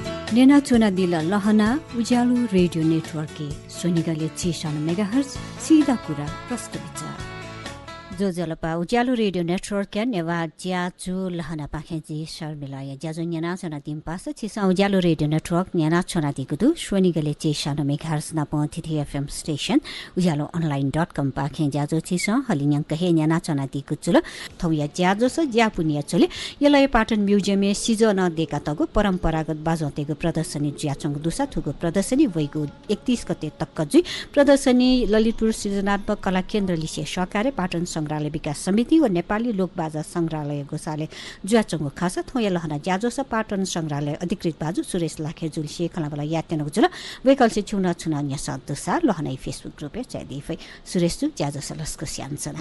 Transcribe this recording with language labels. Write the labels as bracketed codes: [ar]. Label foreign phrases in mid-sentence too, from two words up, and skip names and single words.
[new] नेना चोना दिला लहना उज्यालो रेडियो नेटवर्क के सोनिगले 6 मेगाहर्ज सीधा कुरा प्रश्न विचार जो जलपा उज्यालो रेडियो नेटवर्क के नेवा ज्याजु लहना पाखेजी शर्मिलाया ज्याजु नेना चोना दिम पास छिसा उज्यालो रेडियो नेटवर्क नेना चोना दिगुदु सोनिगले 6 मेगाहर्ज ना पथिथि एफएम स्टेशन उज्यालो online.com पाखे ज्याजु छिसा हलिन्याङ कहे नेना चोना दिगुचुल थौया ज्याजु स ज्यापुनिया चले यलाई पाटन म्युजियम सिजन देखा तगु परम्परागत बाजतेको प्रदर्शनी ज्याचंग दुसा थुगु प्रदर्शनी वैगु 31 गते तक्कजु प्रदर्शनी ललितपुर सृजनात्मक कला केन्द्र लिसे सहकार्य पाटन संग्रहालय विकास समिति व नेपाली लोकबाजा संग्रहालय गोसाले ज्याचंग खास थोया लहना ज्याजोस पाटन संग्रहालय अधिकृत बाजु सुरेश लाखे जुलसे खलाबला यातेन जुल वैकल्से छुना छुना न्यास दुसा लहना फेसबुक ग्रुपे चाहिदिफै सुरेश जु ज्याजोस लस्को स्यान्सना